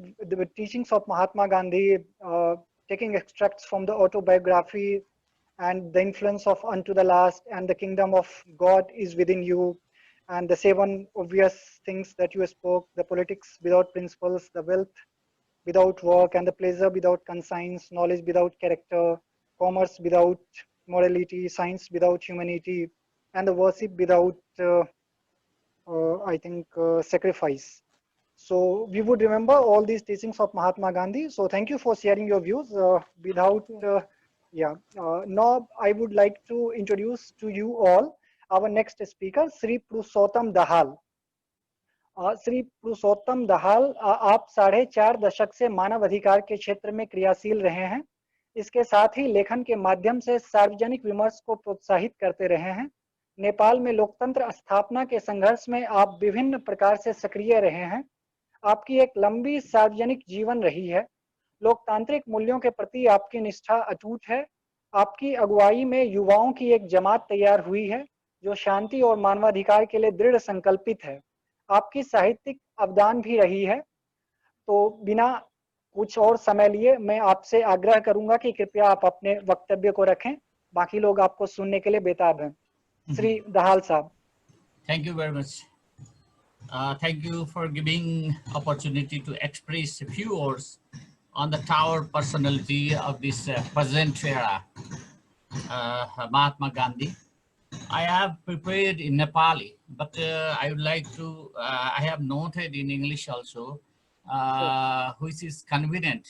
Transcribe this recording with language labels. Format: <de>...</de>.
<en>the teachings of Mahatma Gandhi, taking extracts from the autobiography and the influence of unto the last, and the kingdom of God is within you, and the 7 obvious things that you spoke: the politics without principles, the wealth without work, and the pleasure without conscience, knowledge without character, commerce without morality, science without humanity, and the worship without, I think, sacrifice. So we would remember all these teachings of Mahatma Gandhi. So thank you for sharing your views. Thank you. Yeah. Now I would like to introduce to you all our next speaker, Sri Purushottam Dahal.</en> <hi>Shri पुरुषोत्तम दाहाल, आप 4.5 दशक से मानव अधिकार के क्षेत्र में क्रियाशील रहे हैं। इसके साथ ही लेखन के माध्यम से सार्वजनिक विमर्श को प्रोत्साहित करते रहे हैं। नेपाल में लोकतंत्र स्थापना के संघर्ष में आप विभिन्न प्रकार से सक्रिय रहे हैं। आपकी एक लंबी सार्वजनिक जीवन रही है। लोकतांत्रिक मूल्यों के प्रति आपकी निष्ठा अटूट है। आपकी अगुवाई में युवाओं की एक जमात तैयार हुई है जो शांति और मानवाधिकार के लिए दृढ़ संकल्पित है। आपकी साहित्यिक अवदान भी रही है। तो बिना कुछ और समय लिए मैं आपसे आग्रह करूंगा कि कृपया आप अपने वक्तव्य को रखें। बाकी लोग आपको सुनने के लिए बेताब हैं। श्री दाहाल साहब।</hi> <en>Thank you very much. Thank you for giving opportunity to express a few words on the tower personality of this present era, Mahatma Gandhi. I have prepared in Nepali, but I would like to, I have noted in English also, which is convenient.</en>